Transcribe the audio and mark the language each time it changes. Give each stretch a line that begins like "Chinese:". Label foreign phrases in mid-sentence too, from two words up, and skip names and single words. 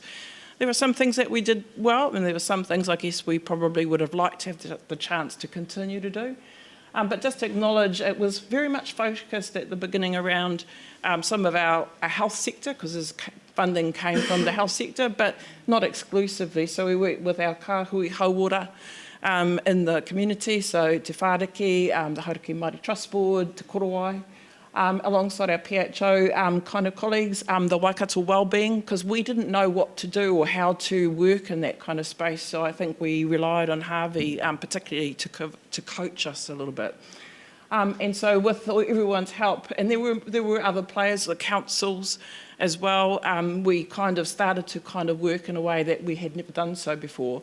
English: There were some things that we did well, and there were some things I guess we probably would have liked to have the chance to continue to do. But just to acknowledge, it was very much focused at the beginning around some of our health sector, because this funding came from the health sector, but not exclusively. So we worked with our
Māori: kāhui hauora
English: in the community, so
Māori: Te Whāriki,
English: the Hauraki Māori Trust Board,
Māori: Te Korowai,
English: alongside our PHO kind of colleagues, the Waikato Wellbeing, because we didn't know what to do or how to work in that kind of space. So I think we relied on Harvey particularly to coach us a little bit. And so with everyone's help, and there were other players, the councils as well, we kind of started to kind of work in a way that we had never done so before.